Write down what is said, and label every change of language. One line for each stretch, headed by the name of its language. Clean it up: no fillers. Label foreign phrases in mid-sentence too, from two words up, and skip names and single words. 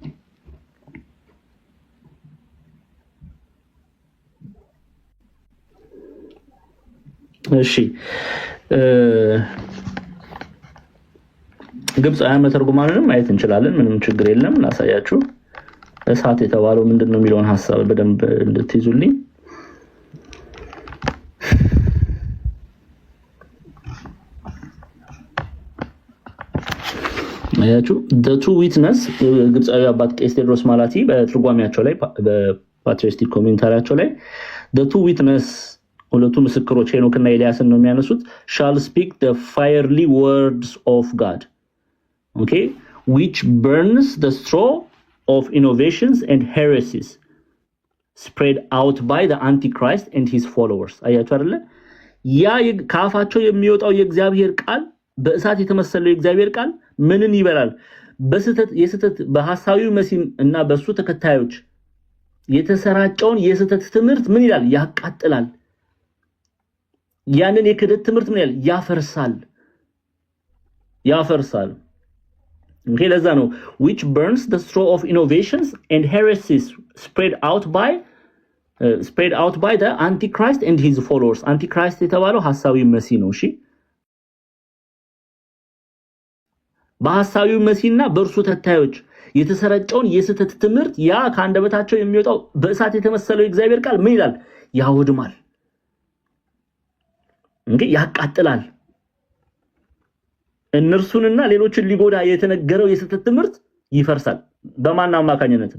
Amharic: እሺ ግብፃውያን መተርጉማንንም ማየት እንችላለን። ምንም ችግር የለም። ላሳያችሁ። እሳት የተባለው ምንድነው የሚለውን ሐሳብ በደንብ እንድትይዙልኝ። አያችሁ
English: the two witness
Amharic: ግብፃዊ አባት ቄስ ቴዎድሮስ ማላቲ በትርጓሜያቸው ላይ በፓትሪስቲክ ኮሜንታሪያቸው ላይ
English: the two witness
Amharic: ሁለቱ ምስክሮች ሄኖክና ኤልያስን ነው የሚያነሱት
English: shall speak the fiery words of God, okay, which burns the straw of innovations and heresies spread out by the antichrist and his followers.
Amharic: አያችሁ አይደለ? ያ ካፋቸው የሚወጣው የእግዚአብሔር ቃል በእሳት የተመሰለው የእግዚአብሔር ቃል ምንን ይበላል? የስተት በሐሳዊው መሲህ እና በሱ ተከታዮች የተሰራጨውን የስተት ትምህርት ምን ይላል? ያቃጥላል። ያንን የክደት ትምህርት ምን ይላል? ያፈርሳል። Okay, ለዛ ነው
English: which burns the straw of innovations and heresies spread out by the antichrist and his followers.
Amharic: antichrist የተባለው ሐሳዊው መሲህ ነው። እሺ በሐሳዊው መሲህና በእርሱ ተከታዮች የተሰራጨውን የስተት ትምህርት ያ ከአንደበታቸው የሚወጣው በእሳት የተመሰለው የእግዚአብሔር ቃል ምን ይላል? ያወድማል። እንግዲህ ያቃጥላል። እነርሱንና ሌሎችን ሊጎዳ የተነገረው የስተት ትምህርት ይፈርሳል። በማን አማካኝነት?